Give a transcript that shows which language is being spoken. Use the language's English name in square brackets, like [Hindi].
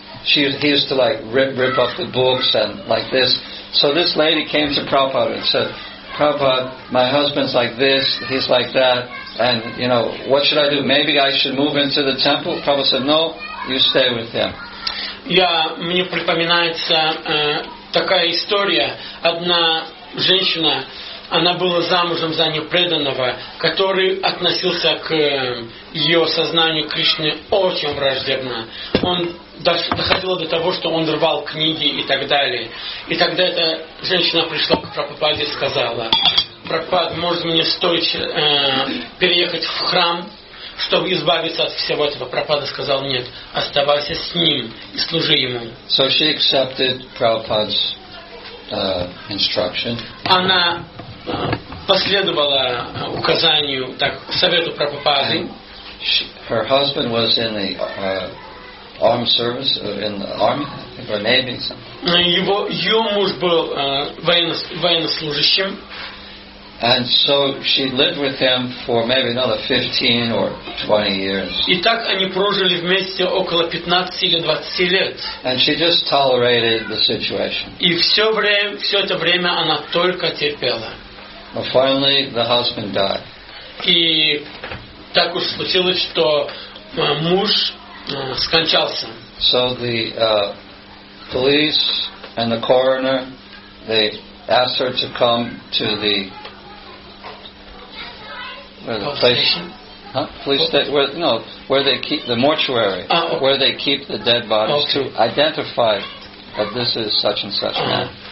[English] He used to rip up the books and like this. So this lady came to Prabhupada and said, Prabhupada, my husband's like this, he's like that, and what should I do? Maybe I should move into the temple? Prabhupada said, no, you stay with him. [Russian] Мне припоминается такая история. Одна женщина, она была замужем за непреданного, который относился к ее сознанию Кришны очень враждебно. Он доходило до того, что он рвал книги и так далее. И тогда эта женщина пришла к Прабхупаде и сказала: Прабхупад, может мне стоит переехать в храм, чтобы избавиться от всего этого? Прабхупада сказал: нет, оставайся с ним и служи ему. [English] So she accepted Prabhupada's instruction. [Russian] Она последовала указанию, совету Прабхупады. [English] Her husband was in the armed service, in the army or navy. [Russian] Ее муж был военнослужащим. [English] And so she lived with him for maybe another 15 or 20 years. [Russian] И так они прожили вместе около 15 или 20 лет. [English] And she just tolerated the situation. [Russian] И все это время она только терпела. [English] Well, finally, the husband died. [Russian] И так уж случилось, что муж скончался. [English] So the police and the coroner, they asked her to come to the place, police station, where they keep the mortuary, where they keep the dead bodies, to identify that this is such and such man.